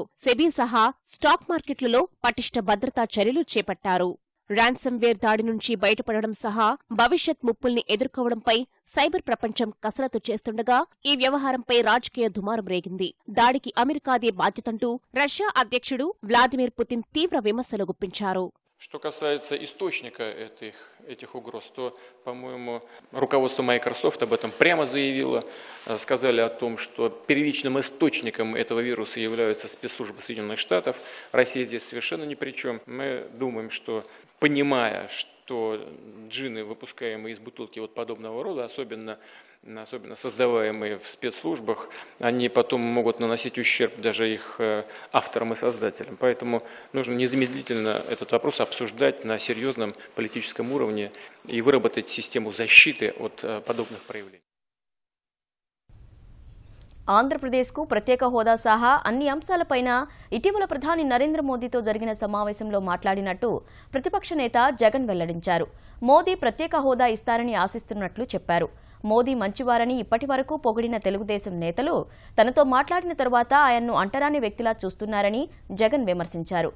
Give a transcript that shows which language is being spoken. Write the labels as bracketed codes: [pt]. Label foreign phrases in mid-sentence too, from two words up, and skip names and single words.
[te] సెబీ సహా స్టాక్ మార్కెట్లలో పటిష్ట భద్రతా చర్యలు చేపట్టారు. ర్యాన్సమ్వేర్ దాడి నుంచి బయటపడడం సహా భవిష్యత్ ముప్పుల్ని ఎదుర్కోవడంపై సైబర్ ప్రపంచం కసరత్తు చేస్తుండగా ఈ వ్యవహారంపై రాజకీయ దుమారం రేగింది. దాడికి అమెరికాదే బాధ్యతంటూ రష్యా అధ్యక్షుడు వ్లాదిమిర్ పుతిన్ తీవ్ర విమర్శలు గుప్పించారు. [ru] Что касается источника этих угроз, то, по-моему, руководство Microsoft об этом прямо заявило. Сказали о том, что первичным источником этого вируса являются спецслужбы Соединенных Штатов. Россия здесь совершенно ни при чем. Мы думаем, что, понимая, что джинны, выпускаемые из бутылки вот подобного рода, особенно создаваемые в спецслужбах, они потом могут наносить ущерб даже их авторам и создателям. Поэтому нужно незамедлительно этот вопрос обсуждать на серьезном политическом уровне и выработать систему защиты от подобных проявлений. [te] ఆంధ్రప్రదేశ్కు ప్రత్యేక హోదా సహా అన్ని అంశాలపైన ఇటీవల ప్రధాని నరేంద్ర మోదీతో జరిగిన సమావేశంలో మాట్లాడినట్టు ప్రతిపక్ష నేత జగన్ వెల్లడించారు. మోదీ ప్రత్యేక హోదా ఇస్తారని ఆశిస్తున్నట్లు చెప్పారు. మోదీ మంచివారని ఇప్పటివరకు పొగిడిన తెలుగుదేశం నేతలు తనతో మాట్లాడిన తరువాత ఆయన్ను అంటరాని వ్యక్తిలా చూస్తున్నారని జగన్ విమర్శించారు.